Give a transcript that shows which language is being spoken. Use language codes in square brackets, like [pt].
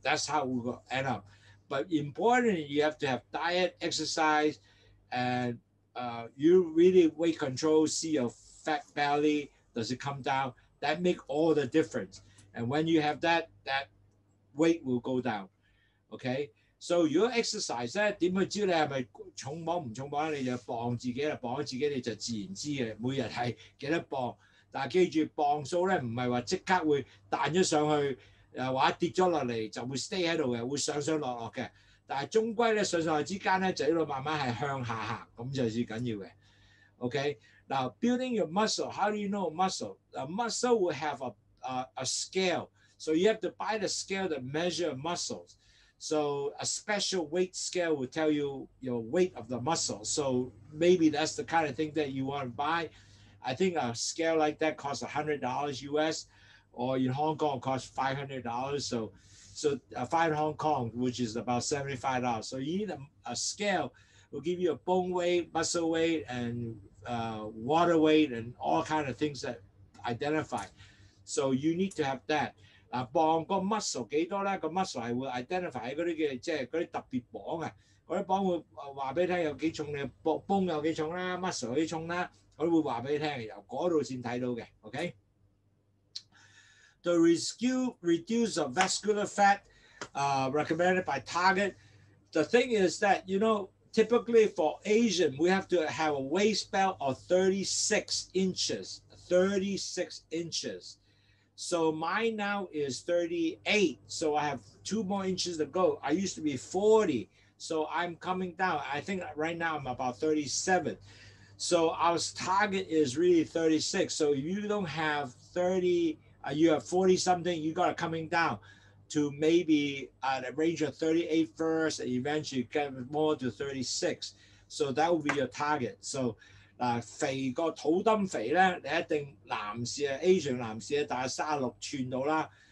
[en] That's how we will end up. But importantly, you have to have diet, exercise, and you really weight control, see your fat belly, does it come down? That make all the difference. And when you have that weight will go down. Okay? [yue] So 如果 exercise 咧，點去知你係咪重磅唔重磅咧？你就磅自己啦，磅咗自己你就自然知嘅，每日係幾多磅。但係記住磅數咧，唔係話即刻會彈咗上去，或者跌咗落嚟就會 stay 喺度嘅，會上上落落嘅。但係終歸咧上上落之間咧就一路慢慢係向下行，咁就最緊要嘅。 [en] Okay, now building your muscle. How do you know muscle? A muscle will have a scale, so you have to buy the scale to measure muscles. So a special weight scale will tell you your weight of the muscle. So maybe that's the kind of thing that you want to buy. I think a scale like that costs $100 US, or in Hong Kong costs $500. So 5 Hong Kong, which is about $75. So you need a scale. Will give you a bone weight, muscle weight, and water weight, and all kind of things that identify. So you need to have that. [yue] 磅個 muscle 幾多咧？個 muscle 係會 identify 嗰啲嘅，即係嗰啲特別磅啊！嗰啲磅會話俾你聽有幾重，你bone有幾重啦 ，muscle 有幾重啦，佢會話俾你聽，由嗰度先睇到嘅。 OK。 [en] The reduce of vascular fat recommended by Target. The thing is that typically for Asian, we have to have a waist belt of 36 inches. 36 inches. So mine now is 38. So I have 2 more inches to go. I used to be 40. So I'm coming down. I think right now I'm about 37. So our target is really 36. So if you don't have 30, you have 40 something, you got it coming down to maybe at a range of 38 first, and eventually get more to 36. So that will be your target. [yue] So 肥個肚墩肥咧，你一定男士啊 Asian 男士咧大概36寸到啦。